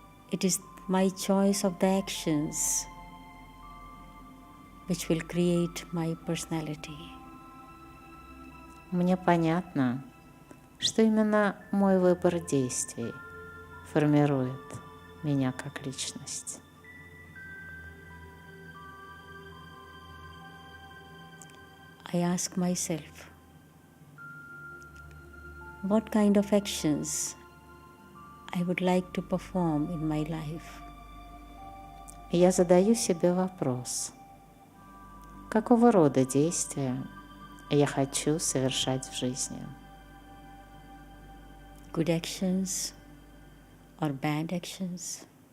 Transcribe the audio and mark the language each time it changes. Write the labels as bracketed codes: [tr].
[en] It is my choice of the actions which will create my personality. [ru] Мне понятно, что именно мой выбор действий формирует меня как личность. [en] I ask myself, what kind of actions I would like to perform in my life? [ru] Я задаю себе вопрос, какого рода действия я хочу совершать в жизни? [en] Good actions or bad actions?